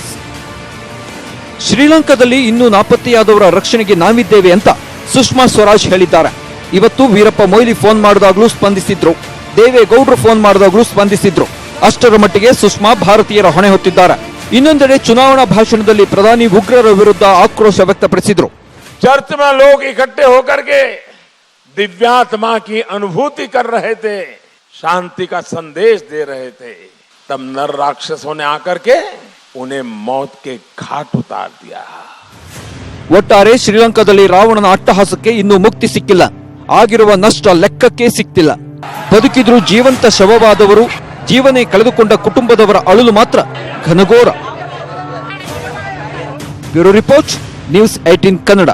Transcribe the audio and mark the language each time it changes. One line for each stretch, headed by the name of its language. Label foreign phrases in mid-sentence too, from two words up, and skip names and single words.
Kannada: ಶ್ರೀಲಂಕಾದಲ್ಲಿ ಇನ್ನೂ ನಾಪತ್ತೆಯಾದವರ ರಕ್ಷಣೆಗೆ ನಾವಿದ್ದೇವೆ ಅಂತ ಸುಷ್ಮಾ ಸ್ವರಾಜ್ ಹೇಳಿದ್ದಾರೆ. ಇವತ್ತು ವೀರಪ್ಪ ಮೊಯ್ಲಿ ಫೋನ್ ಮಾಡಿದಾಗಲೂ ಸ್ಪಂದಿಸಿದ್ರು, ದೇವೇಗೌಡರು ಫೋನ್ ಮಾಡಿದಾಗಲೂ ಸ್ಪಂದಿಸಿದ್ರು. ಅಷ್ಟರ ಮಟ್ಟಿಗೆ ಸುಷ್ಮಾ ಭಾರತೀಯರ ಹೊಣೆ ಹೊತ್ತಿದ್ದಾರೆ. ಇನ್ನೊಂದೆಡೆ ಚುನಾವಣಾ ಭಾಷಣದಲ್ಲಿ ಪ್ರಧಾನಿ ಉಗ್ರರ ವಿರುದ್ಧ ಆಕ್ರೋಶ ವ್ಯಕ್ತಪಡಿಸಿದ್ರು.
Hindi: चर्च में लोग इकट्ठे होकर के दिव्यात्मा की अनुभूति कर रहे थे, शांति का संदेश दे रहे थे, तब नर राक्षसों ने आकर के उन्हें मौत के घाट उतार दिया.
Kannada: ಒಟ್ಟಾರೆ ಶ್ರೀಲಂಕಾದಲ್ಲಿ ರಾವಣನ ಅಟ್ಟಹಾಸಕ್ಕೆ ಇನ್ನೂ ಮುಕ್ತಿ ಸಿಕ್ಕಿಲ್ಲ. ಆಗಿರುವ ನಷ್ಟ ಲೆಕ್ಕಕ್ಕೆ ಸಿಕ್ತಿಲ್ಲ. ಬದುಕಿದ್ರು ಜೀವಂತ ಶವವಾದವರು, ಜೀವನೇ ಕಳೆದುಕೊಂಡ ಕುಟುಂಬದವರ ಅಳಲು ಮಾತ್ರ ಘನಘೋರ.
English: Bureau Report, News 18 Kannada.